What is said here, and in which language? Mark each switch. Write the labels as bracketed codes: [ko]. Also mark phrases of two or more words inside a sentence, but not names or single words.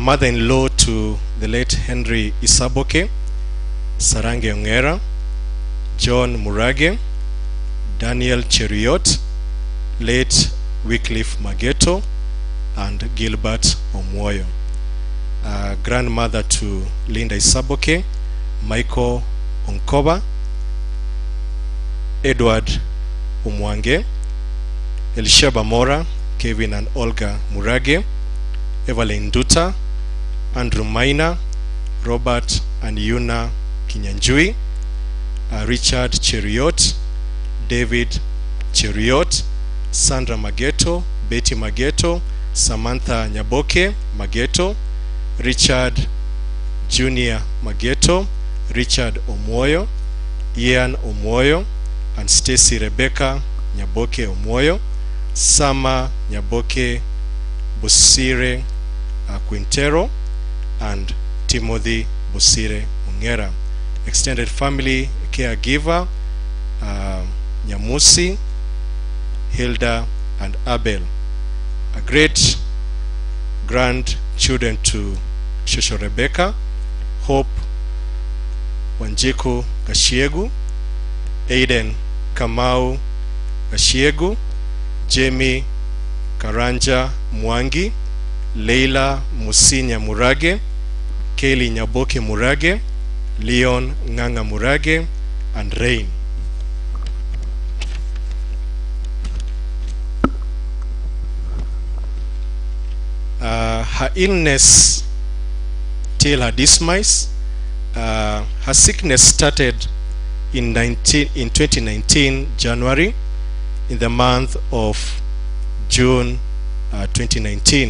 [en] mother-in-law to the late Henry Isaboke, Sarange Ongera, John Murage, Daniel Cheriot, late Wycliffe Mageto, and Gilbert Omwoyo. grandmother to Linda Isaboke, Michael Onkoba, Edward Umwange, Elishaba Mora, Kevin and Olga Murage, Evelyn Duta, Andrew Maina, Robert and Yuna Kinyanjui, Richard Cheriot, David Cheriot, Sandra Mageto, Betty Mageto, Samantha Nyaboke Mageto, Richard Junior Mageto, Richard Omoyo, Ian Omoyo, and Stacy Rebecca Nyaboke Omoyo, Sama Nyaboke Bosire Quintero, and Timothy Bosire Ongera. Extended family caregiver Nyamusi, Hilda and Abel. A great grandchildren to Shosho Rebecca, Hope Wanjiku Gashiegu, Aiden Kamau Gashiegu, Jamie Karanja Mwangi, Leila Musinya Murage, Kaylee Nyaboke Murage, Leon Nganga Murage, and Rain. Her illness till her demise, her sickness started in 2019 January, in the month of June 2019.